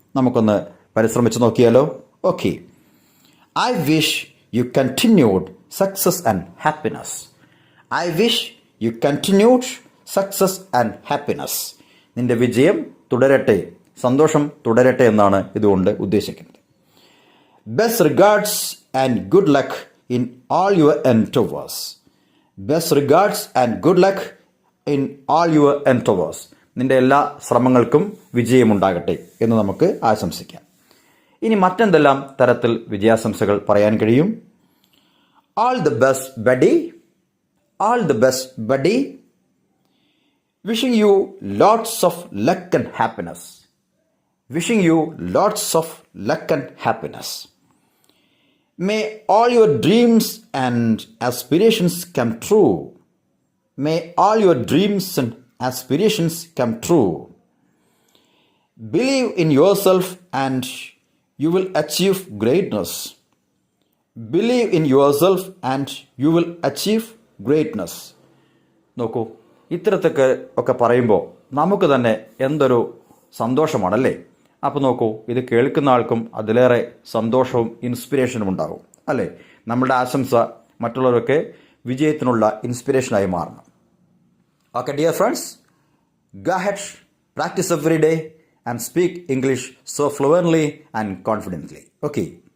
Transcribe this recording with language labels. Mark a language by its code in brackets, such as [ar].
[ml] നമുക്കൊന്ന് പരിശ്രമിച്ച് നോക്കിയാലോ? [en] Okay. I wish you continued success and happiness. I wish you continued success and happiness. [ml] നിന്റെ വിജയം തുടരട്ടെ, സന്തോഷം തുടരട്ടെ എന്നാണ് ഇതുകൊണ്ട് ഉദ്ദേശിക്കുന്നത്. [en] Best regards and good luck in all your endeavors. Best regards and good luck in all your endeavors. [ml] നിന്റെ എല്ലാ ശ്രമങ്ങൾക്കും വിജയമുണ്ടാകട്ടെ എന്ന് നമുക്ക് ആശംസിക്കാം. ഇനി മറ്റെന്തെല്ലാം തരത്തിൽ വിജയാശംസകൾ പറയാൻ കഴിയും? [en] All the best buddy, all the best buddy. Wishing you lots of luck and happiness. Wishing you lots of luck and happiness. May all your dreams and aspirations come true. May all your dreams and aspirations come true. Believe in yourself and you will achieve greatness. Believe in yourself and you will achieve greatness. [ml] നോക്കൂ, ഇത്തരത്തൊക്കെ ഒക്കെ പറയുമ്പോൾ നമുക്ക് തന്നെ എന്തൊരു സന്തോഷമാണല്ലേ? അപ്പോൾ നോക്കൂ, ഇത് കേൾക്കുന്ന ആൾക്കും അതിലേറെ സന്തോഷവും ഇൻസ്പിറേഷനും ഉണ്ടാകും അല്ലേ? നമ്മുടെ ആശംസ മറ്റുള്ളവരൊക്കെ വിജയത്തിനുള്ള ഇൻസ്പിറേഷനായി മാറണം. [en] Okay dear friends, go ahead, practice every day and speak English so fluently and confidently. Okay.